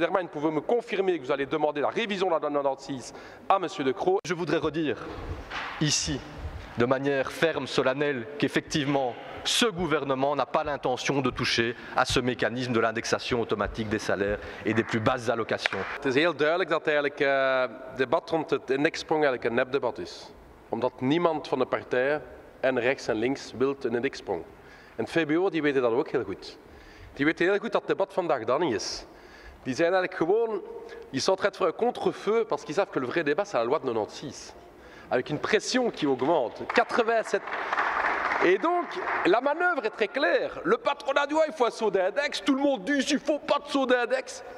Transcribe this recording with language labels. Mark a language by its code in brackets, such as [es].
[fr] Dermain, pouvez-vous me confirmer que vous allez demander la révision de la loi de 96 à M. De Croo? Je voudrais redire ici, de manière ferme, solennelle, qu'effectivement, ce gouvernement n'a pas l'intention de toucher à ce mécanisme de l'indexation automatique des salaires et des plus basses allocations. [nl] Het is heel duidelijk dat eigenlijk het debat rond het indexsprong eigenlijk een nepdebat is. Omdat niemand van de partijen, en rechts en links, wil een indexsprong. En het VBO die weten dat ook heel goed. Die weten heel goed dat het debat vandaag dat niet is. Die zijn eigenlijk gewoon, [fr] ils sont en train de faire un contre-feu parce qu'ils savent que le vrai débat c'est la loi de 96. Avec une pression qui augmente, 87. Et donc, la manœuvre est très claire. Le patronat dit, il faut un saut d'index, tout le monde dit, il ne faut pas de saut d'index.